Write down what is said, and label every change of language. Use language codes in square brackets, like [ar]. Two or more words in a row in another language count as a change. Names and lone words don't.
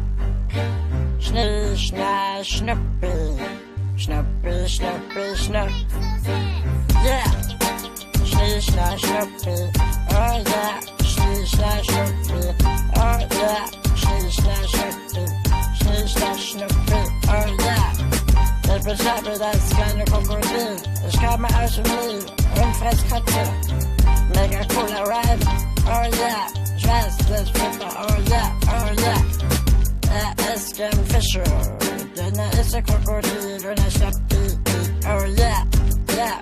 [de] Schnee, schna, schnuppi, Schnuppi, schnuppi, schnupp. Yeah. Schnee, schna, schnuppi, [en] oh yeah. [de] Schnee, schna, schnuppi, [en] oh yeah. [de] Schnee, schna, schnuppi, Schnee, schna, schnuppi, [en] oh yeah. [de] Ich beschreibe das kleine Krokodil. Ich komme aus dem Nil und fress Katze. Mega cooler Rhyme, [en] oh yeah. [de] Ich weiß, das ist super, [en] oh yeah, oh yeah. [de] Er ist gern Fische, denn er ist ein Krokodil und er schnappt die, [en] oh yeah, yeah.